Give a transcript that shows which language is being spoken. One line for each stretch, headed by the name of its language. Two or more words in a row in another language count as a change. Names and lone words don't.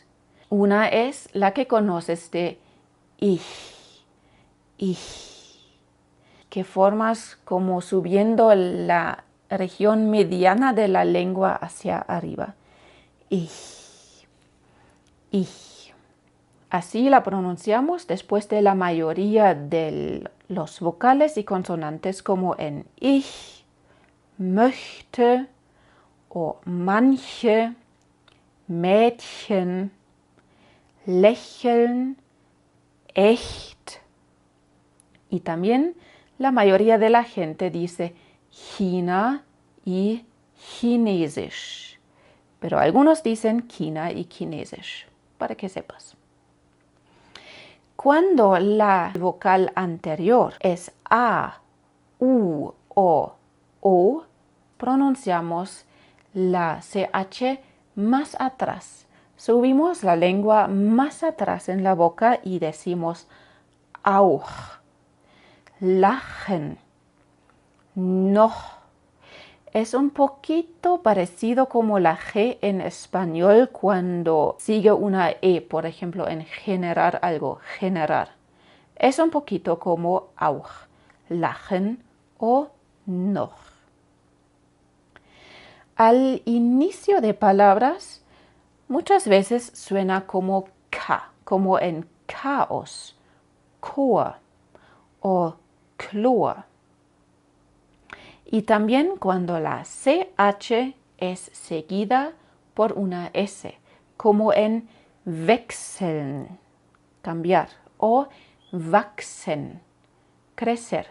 Spanish: Una es la que conoces de ich, que formas como subiendo la región mediana de la lengua hacia arriba. Ich. Así la pronunciamos después de la mayoría de los vocales y consonantes como en
German: ich, möchte
Spanish: o
German: manche, Mädchen, lächeln, echt.
Spanish: Y también la mayoría de la gente dice China y Chinesisch. Pero algunos dicen China y Chinesisch, para que sepas. Cuando la vocal anterior es A, U o O, pronunciamos la CH más atrás. Subimos la lengua más atrás en la boca y decimos
German: auch, lachen, noch.
Spanish: Es un poquito parecido como la G en español cuando sigue una E, por ejemplo, en generar algo, generar. Es un poquito como
German: auch, lachen
Spanish: o noch. Al inicio de palabras, muchas veces suena como K, como en caos, Chor o Chlor. Y también cuando la CH es seguida por una S, como en wechseln, cambiar, o wachsen, crecer.